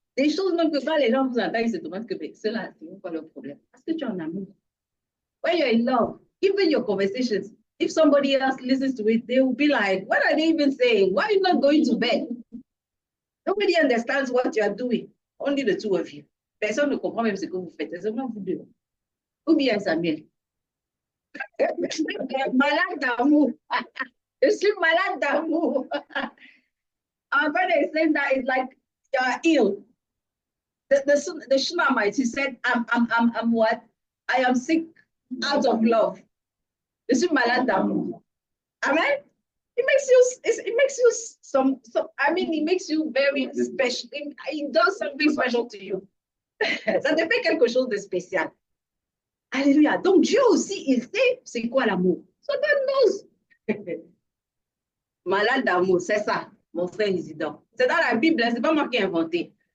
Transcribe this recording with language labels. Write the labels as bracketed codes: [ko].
[fr] Des choses même que quand les gens vous entendent, ils se demandent que cela, c'est pas le problème. Parce que tu es en amour. [en] When you're in love, even your conversations, if somebody else listens to it, they will be like, what are they even saying? Why are you not going to bed? Nobody understands what you are doing. Only the two of you. [fr] Personne ne comprend même ce que vous faites. C'est seulement vous deux. Ou bien Samuel. Malade d'amour. Je suis malade d'amour. [en] Our brother is saying that it's like you're ill. The Shunammite, he said, I'm what? I am sick out of love. [fr] Je suis malade d'amour. [en] Amen. It makes you some I mean, it makes you very special. It does something special to you. [fr] Ça te fait quelque chose de spécial. Alléluia. Donc Dieu aussi, il sait c'est quoi l'amour. [en] So God knows. [fr] Malade d'amour, c'est ça, mon frère Isidore. C'est dans la Bible, c'est pas moi qui ai inventé.